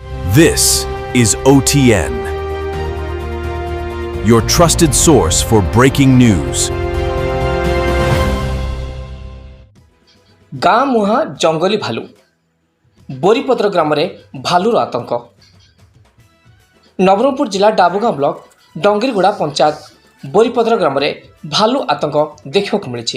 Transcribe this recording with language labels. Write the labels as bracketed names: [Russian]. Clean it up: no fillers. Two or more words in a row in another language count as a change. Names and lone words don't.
[English] This is OTN, your trusted source for breaking news. [Odia] ଗାଁ ମୁହାଁ ଜଙ୍ଗଲୀ ଭାଲୁ ବୋରିପତ୍ର ଗ୍ରାମରେ ଭାଲୁର ଆତଙ୍କ। ନବରଙ୍ଗପୁର ଜିଲ୍ଲା ଡାବୁଗାଁ ବ୍ଲକ ଡଙ୍ଗିରିଗୁଡ଼ା ପଞ୍ଚାୟତ ବୋରିପତ୍ର ଗ୍ରାମରେ ଭାଲୁ ଆତଙ୍କ ଦେଖିବାକୁ ମିଳିଛି।